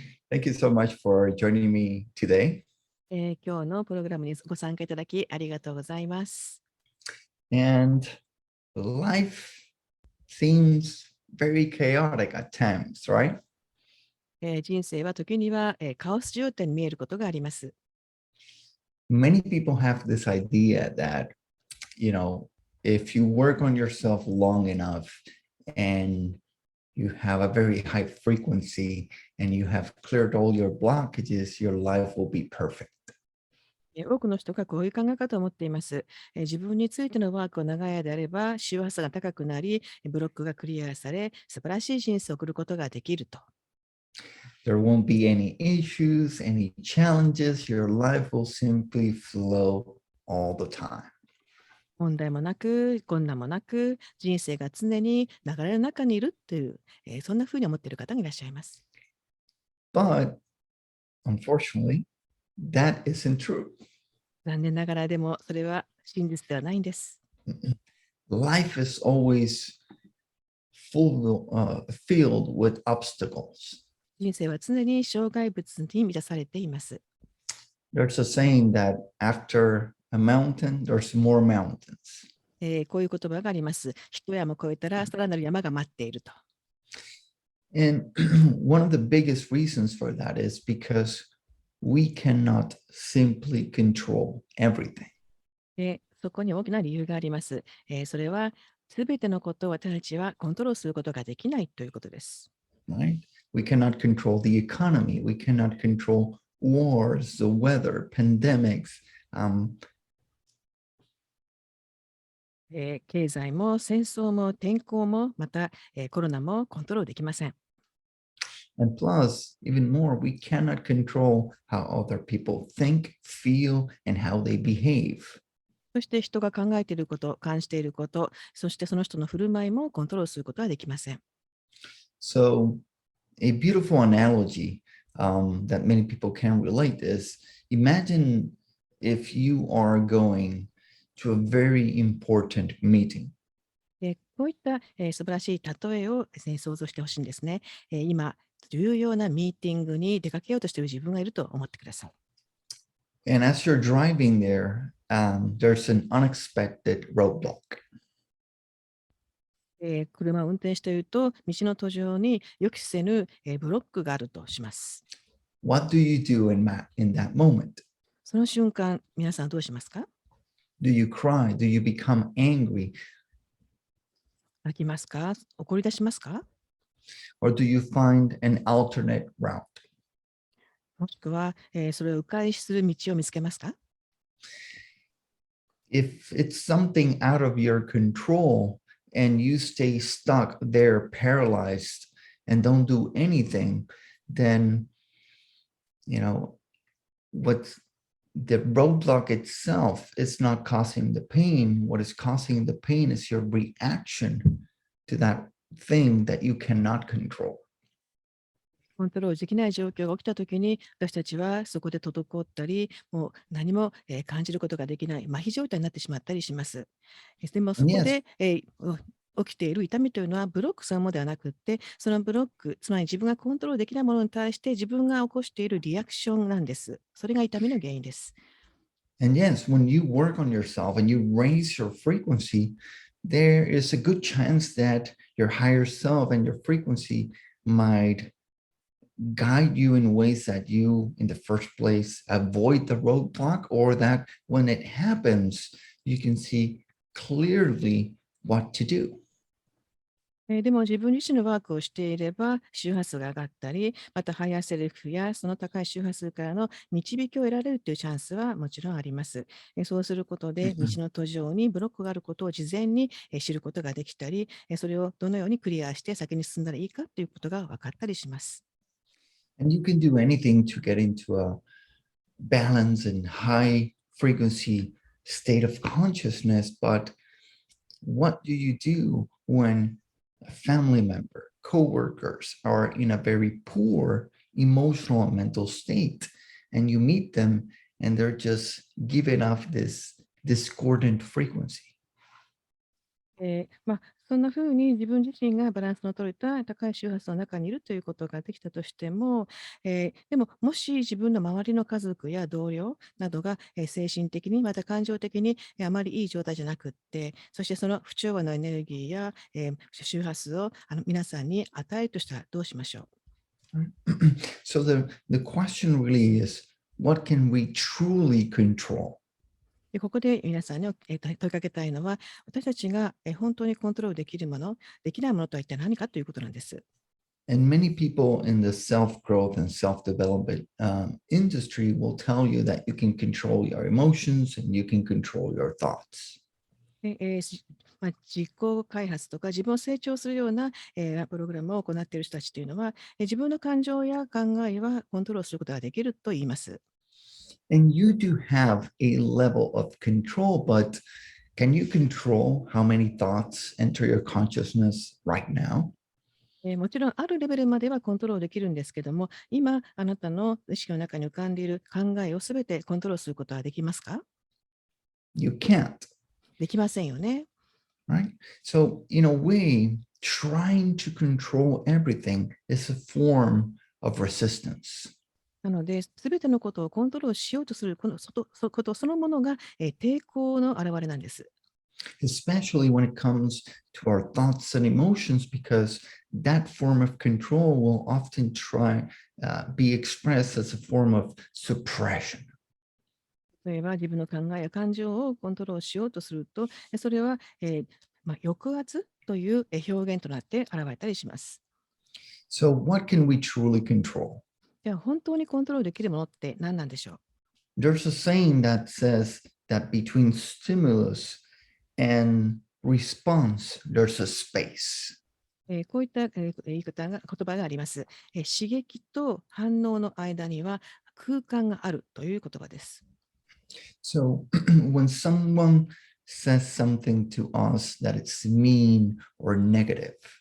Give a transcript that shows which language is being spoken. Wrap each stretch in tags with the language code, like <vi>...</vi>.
<en>Thank you so much for joining me today.</en> <ja>今日のプログラムにご参加いただきありがとうございます。</ja> <en>And life seems very chaotic at times, right?</en> <ja>人生は時には、カオス状態に見えることがあります。</ja> <en>Many people have this idea that, if you work on yourself long enough and you have a very high frequency and you have cleared all your blockages, your life will be perfect.</en> <ja>多くの人がこういう考え方を持っています。自分についてのワークを長い間であれば、周波数が高くなり、ブロックがクリアされ、素晴らしい人生を送ることができると。</ja> <en>There won't be any issues, any challenges. Your life will simply flow all the time.</en> <ja>問題もなく、困難もなく、人生が常に流れの中にいるという、そんなふうに思っている方がいらっしゃいます。</ja> <en>But unfortunately, that isn't true.</en> <ja>残念ながらでもそれは真実ではないんです。</ja> <en>Life is always filled with obstacles.</en> <ja>人生は常に障害物に満たされています。</ja> <en>There's a saying that after a mountain, there's more mountains.</en> <ja>こういう言葉があります。一山越えたらさらなる山が待っていると。</ja> <en>And one of the biggest reasons for that is because we cannot simply control everything.</en> <ja>そこに大きな理由があります。それは、すべてのことを私たちはコントロールすることができないということです。</ja> <en>Right? We cannot control the economy. We cannot control wars, the weather, pandemics.</en> <ja>経済も戦争も天候もまた、コロナもコントロールできません。</ja> <en>And plus, even more, we cannot control how other people think, feel, and how they behave.</en> <ja>そして人が考えていること、感じていること、そしてその人の振る舞いもコントロールすることはできません。</ja> <en>So, a beautiful analogy that many people can relate is imagine if you are going to a very important meeting.</en> <ja>こういった、素晴らしい例えをですね、想像してほしいんですね。今、重要なミーティングに出かけようとしている自分がいると思ってください。</ja> <en>And as you're driving there, there's an unexpected roadblock.</en> <ja>車を運転していると、道の途上に予期せぬ、ブロックがあるとします。</ja> <en>What do you do in that moment?</en> <ja>その瞬間、皆さんどうしますか？</ja> <en>Do you cry? Do you become angry?</en> <ja>泣きますか？怒り出しますか？</ja> <en>Or do you find an alternate route?</en> <ja>もしくは、それを迂回する道を見つけますか？</ja> <en>If it's something out of your control and you stay stuck there paralyzed and don't do anything, then, what's the roadblock itself is not causing the pain. What is causing the pain is your reaction to that thing that you cannot control.</en> <ja>コントロールできない状況が起きたときに、私たちはそこで滞ったり、もう何も、感じることができない、麻痺状態になってしまったりします。でもそこで、起きている痛みというのはブロックそのものではなくって、そのブロック、つまり自分がコントロールできないものに対して自分が起こしているリアクションなんです。それが痛みの原因です。</ja> <en>And yes, when you work on yourself and you raise your frequency, there is a good chance that your higher self and your frequency might guide you in ways that you, in the first place, avoid the roadblock, or that when it happens, you can see clearly what to do.</en> <ja>でも自分自身のワークをしていれば周波数が上がったり、またハイヤーセルフやその高い周波数からの導きを得られるというチャンスはもちろんあります。そうすることで道の途上にブロックがあることを事前に知ることができたり、それをどのようにクリアして先に進んだらいいかということが分かったりします。</ja> <en>And you can do anything to get into a balance and high frequency state of consciousness, but what do you do when a family member, coworkers are in a very poor emotional and mental state, and you meet them and they're just giving off this discordant frequency?</en> <ja>そんな風に自分自身がバランスの取れた高い周波数の中にいるということができたとしても、でも、もし自分の周りの家族や同僚などが、精神的にまた感情的に、あまりいい状態じゃなくって、そしてその不調和のエネルギーや、周波数を皆さんに与えるとしたらどうしましょう？</ja> <en>Right? So the question really is, what can we truly control?</en> <ja>で、ここで皆さんに、問いかけたいのは、私たちが、本当にコントロールできるもの、できないものとは一体何かということなんです。</ja> <en>And many people in the self growth and self development industry will tell you that you can control your emotions and you can control your thoughts.</en> <ja>で、自己開発とか自分を成長するような、プログラムを行っている人たちというのは、自分の感情や考えはコントロールすることができると言います。</ja> <en>And you do have a level of control, but can you control how many thoughts enter your consciousness right now?</en> <ja>もちろんあるレベルまではコントロールできるんですけども、今あなたの意識の中に浮かんでいる考えをすべてコントロールすることはできますか？</ja> <en>You can't,</en> <ja>できませんよね。</ja> <en>right? So, in a way, trying to control everything is a form of resistance.</en> <ja>なので、すべてのことをコントロールしようとすることそのものが、抵抗の表れなんです。</ja> <en>Especially when it comes to our thoughts and emotions, because that form of control will often be expressed as a form of suppression.</en> <ja>例えば自分の考えや感情をコントロールしようとすると、それは、抑圧という表現となって現れたりします。</ja> <en>So, what can we truly control?</en> <ja>では本当にコントロールできるものって何なんでしょう？</ja> <en>There's a saying that says that between stimulus and response, there's a space.</en> <ja>こういった、言葉があります。刺激と反応の間には空間があるという言葉です。</ja> <en>So, when someone says something to us that it's mean or negative,</en>